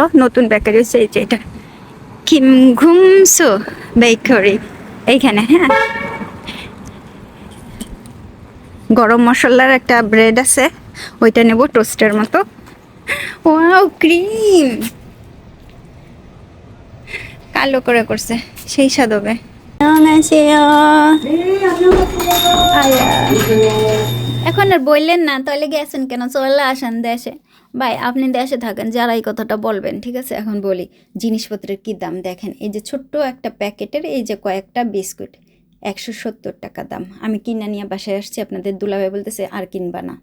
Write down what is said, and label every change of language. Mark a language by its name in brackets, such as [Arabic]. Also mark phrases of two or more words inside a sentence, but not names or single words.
[Bangla] নতুন বেকারি হচ্ছে এই যে এটা, কিমঘুমসো বেকারি, এইখানে। হ্যাঁ, গরম মশলার একটা ব্রেড আছে, ওইটা নেব টোস্টের মতো। ওয়াও, ক্রিম কালো করে করছে, সেই স্বাদ হবে। [Korean] 안녕하세요. 네, 안녕하세요. 아야. [Bangla] এখন আর বললেন না, তাহলে গেছেন কেন? চলে আসেন দেশে। ভাই আপনি দেশে থাকেন, যারা এই কথাটা বলবেন, ঠিক আছে? এখন বলি জিনিসপত্রের কি দাম দেখেন। এই যে ছোট্ট একটা প্যাকেটের এই যে কয়েকটা বিস্কুট 170 টাকা দাম। আমি কিনা নিয়ে বাসায় আসছি, আপনাদের দুলাভাই বলতেছে আর কিনবা না।